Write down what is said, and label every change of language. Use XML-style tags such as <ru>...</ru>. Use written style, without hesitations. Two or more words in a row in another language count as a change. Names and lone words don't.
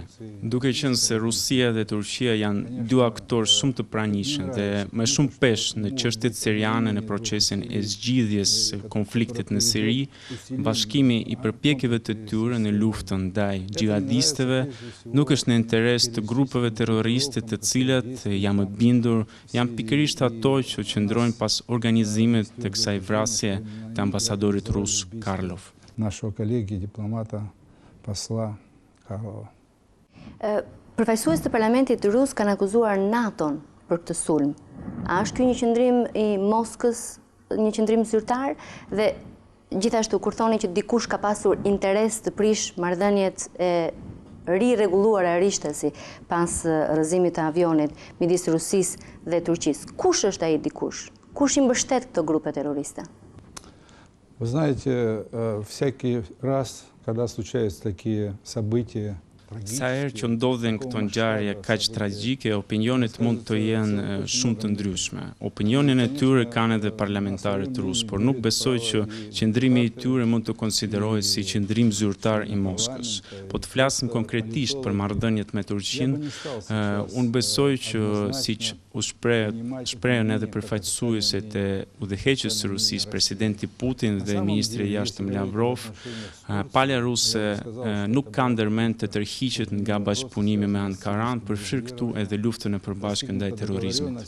<sq>Duke qenë se Rusia dhe Turqia janë dy aktorë shumë të pranishëm dhe më shumë pesh në çështjet siriane në procesin e zgjidhjes së konfliktit në Siri, bashkimi i përpjekjeve të tyre në luftën ndaj xhihadistëve nuk është në interes të grupeve terroriste të cilat, jam e bindur, janë pikërisht ato që qëndrojnë pas organizimit të kësaj vrasje të ambasadorit rus Karlov.</sq> <ru>Нашего коллеги, дипломата, посла Карлова.</ru> <sq>Përfaqësues të Parlamentit rus kanë akuzuar NATO-n për këtë sulm. A është ky një qëndrim i Moskës, një qëndrim zyrtar, dhe gjithashtu kur thoni që dikush ka pasur interes të prish marrëdhëniet e rirregulluara rishtasi pas rrëzimit të avionit midis Rusisë dhe Turqisë. Kush është ai dikush? Kush i mbështet këto grupe terroriste?</sq> <ru>Вы знаете, всякий раз, когда случаются такие события,</ru> <sq>Sa herë që ndodhen këto ngjarje kaq tragjike, opinionet mund të jenë shumë të ndryshme. Opinionin e tyre kanë edhe parlamentarët rusë, por nuk besoj që qëndrimi i tyre mund të konsiderohet si qëndrim zyrtar i Moskës. Po të flasim konkretisht për marrëdhëniet me Turqinë, unë besoj që siç u shprehen edhe përfaqësuesit e udhëheqës së Rusisë, presidenti Putin dhe ministri i jashtëm Lavrov, palja ruse nuk ka ndërmend të tërhiqet nga bashkëpunimi me Ankaran, përfshirë këtu edhe luftën e përbashkët ndaj terrorizmit.</sq>